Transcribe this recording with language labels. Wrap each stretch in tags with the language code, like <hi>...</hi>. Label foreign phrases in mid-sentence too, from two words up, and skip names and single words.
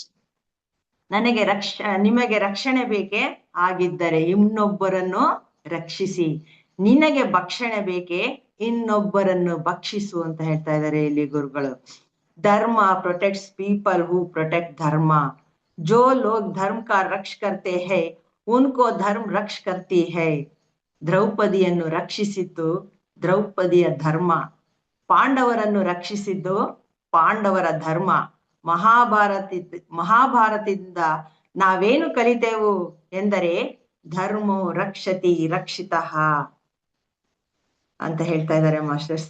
<kn>ನಿಮಗೆ ರಕ್ಷಣೆ ಬೇಕೆ, ಆಗಿದ್ದರೆ ಇನ್ನೊಬ್ಬರನ್ನು ರಕ್ಷಿಸಿ. ನಿನಗೆ ಭಕ್ಷಣೆ ಬೇಕೆ, ಇನ್ನೊಬ್ಬರನ್ನು ಭಕ್ಷಿಸು ಅಂತ ಹೇಳ್ತಾ ಇದ್ದಾರೆ ಇಲ್ಲಿ ಗುರುಗಳು.</kn> <en>Dharma protects people who protect dharma.</en> <hi>जो लोग धर्म का रक्ष करते हैं उनको धर्म रक्ष करती है.</hi> <kn>ದ್ರೌಪದಿಯನ್ನು ರಕ್ಷಿಸಿದ್ದು ದ್ರೌಪದಿಯ ಧರ್ಮ, ಪಾಂಡವರನ್ನು ರಕ್ಷಿಸಿದ್ದು ಪಾಂಡವರ ಧರ್ಮ. ಮಹಾಭಾರತದಿಂದ ನಾವೇನು ಕಲಿತೇವು ಎಂದರೆ</kn> <sa>धर्मो रक्षति रक्षितः</sa> <kn>ಅಂತ ಹೇಳ್ತಾ ಇದ್ದಾರೆ ಮಾಸ್ಟರ್ಸ್.</kn>